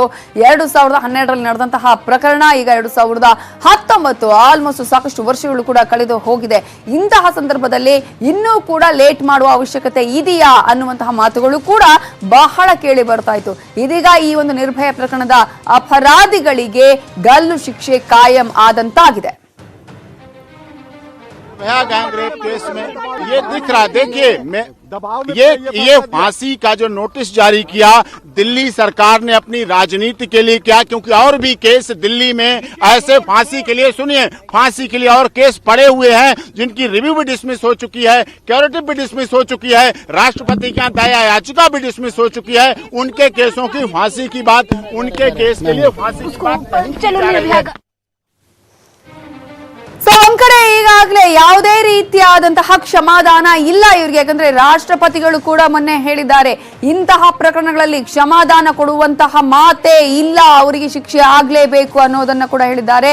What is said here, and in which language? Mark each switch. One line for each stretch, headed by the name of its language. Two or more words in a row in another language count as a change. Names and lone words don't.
Kannada: 2012ರಲ್ಲಿ ನಡೆದಂತಹ ಪ್ರಕರಣ ಈಗ 2019 ಆಲ್ಮೋಸ್ಟ್ ಸಾಕಷ್ಟು ವರ್ಷಗಳು ಕೂಡ ಕಳೆದು ಹೋಗಿದೆ. ಇಂತಹ ಸಂದರ್ಭದಲ್ಲಿ ಇನ್ನೂ ಕೂಡ ಲೇಟ್ ಮಾಡುವ ಅವಶ್ಯಕತೆ ಇದೆಯಾ ಅನ್ನುವಂತಹ ಮಾತುಗಳು ಕೂಡ ಬಹಳ ಕೇಳಿ ಬರ್ತಾ ಇತ್ತು. ಇದೀಗ ಈ ಒಂದು ನಿರ್ಭಯ ಪ್ರಕರಣದ ಅಪರಾಧಿಗಳಿಗೆ ಗಲ್ಲು ಶಿಕ್ಷೆ ಕಾಯಂ ಆದಂತಾಗಿದೆ.
English: gang rape case
Hindi: में ये दिख रहा, देखिए ये फांसी का जो नोटिस जारी किया दिल्ली सरकार ने अपनी राजनीति के लिए किया, क्योंकि और भी केस दिल्ली में ऐसे फांसी के लिए, सुनिए, फांसी के लिए और केस पड़े हुए हैं जिनकी रिव्यू भी डिसमिस हो चुकी है, क्यूरेटिव भी डिसमिस हो चुकी है, राष्ट्रपति के यहाँ दया याचिका भी डिसमिस हो चुकी है. उनके केसों की फांसी की बात, उनके केस के लिए फांसी की बात.
Kannada: ಸೊ ಒಂದ್ ಕಡೆ ಈಗಾಗಲೇ ಯಾವುದೇ ರೀತಿಯಾದಂತಹ ಕ್ಷಮಾದಾನ ಇಲ್ಲ ಇವರಿಗೆ. ಯಾಕಂದ್ರೆ ರಾಷ್ಟ್ರಪತಿಗಳು ಕೂಡ ಮೊನ್ನೆ ಹೇಳಿದ್ದಾರೆ, ಇಂತಹ ಪ್ರಕರಣಗಳಲ್ಲಿ ಕ್ಷಮಾದಾನ ಕೊಡುವಂತಹ ಮಾತೇ ಇಲ್ಲ, ಅವರಿಗೆ ಶಿಕ್ಷೆ ಆಗ್ಲೇಬೇಕು ಅನ್ನೋದನ್ನ ಕೂಡ ಹೇಳಿದ್ದಾರೆ.